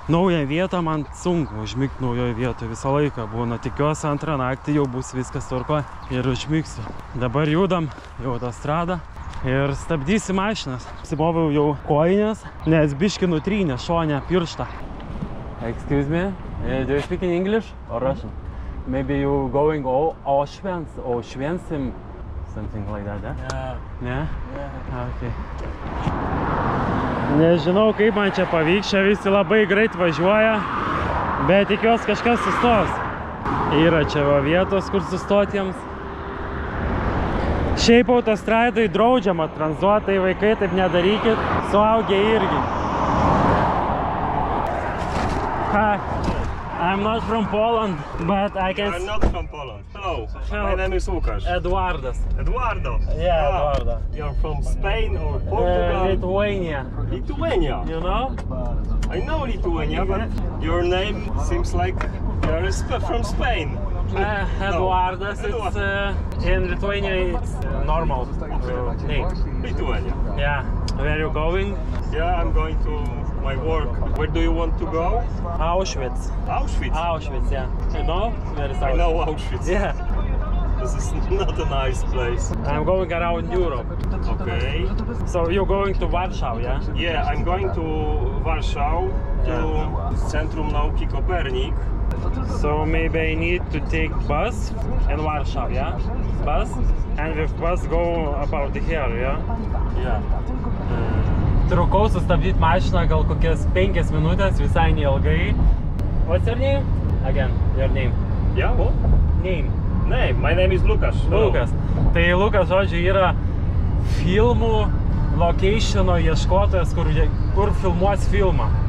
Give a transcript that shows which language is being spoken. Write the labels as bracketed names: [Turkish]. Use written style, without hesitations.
[Lithuanian] Naują vietą man sunku užmigti naujoje vietoje. Visą laiką būna. Tikiuosi antrą naktį jau bus viskas tvarkoj ir užmigsiu. Dabar judam į autostradą ir stabdysim mašinas. Apsimoviau jau kojines, nes biški nutrynė šonę pirštą. [English] Excuse me, do you speak in English or Russian? Maybe you going Auschwitz or Schwensim, something like that, yeah? Yeah. Yeah? Okay. [Lithuanian] Nežinau, kaip man čia pavyks, čia visi labai greit važiuoja, bet tikiuosi kažkas sustos. Yra čia va vietos, kur sustotiems. Šiaip autostradai draudžiama tranzuotai, vaikai taip nedarykit, suaugę irgi. [English] Hi, I'm not from Poland, but I can... I'm not from Poland. Hello, my name is Łukasz. Eduardas. Eduardo? Yeah, Eduardo. You're from Spain or Portugal? Lithuania. Lithuania? You know? I know Lithuania, but your name seems like you're from Spain. Eduardas, it's in Lithuania it's normal name. Lithuania? Yeah. Where are you going? Yeah, I'm going to my work. Where do you want to go? Auschwitz. Auschwitz? Auschwitz, yeah. You know where is Auschwitz? I know Auschwitz. Yeah. This is not a nice place. I'm going around Europe. Okay. So you're going to Warsaw, yeah? Yeah, I'm going to Warsaw, to Centrum Nauki Kopernik. So maybe I need to take bus in Warsaw, yeah? Bus? And with bus go about here, yeah? Yeah. [Lithuanian] Trukau sustabdyti mašiną gal kokias 5 minutės, visai neilgai. [English] What's your name? Again, your name. Yeah, what? Name. Name. My name is Łukasz. Lukas. [Lithuanian] Tai Lukas, žodžiu, yra filmų locationo ieškotojas, kur filmuos filmą.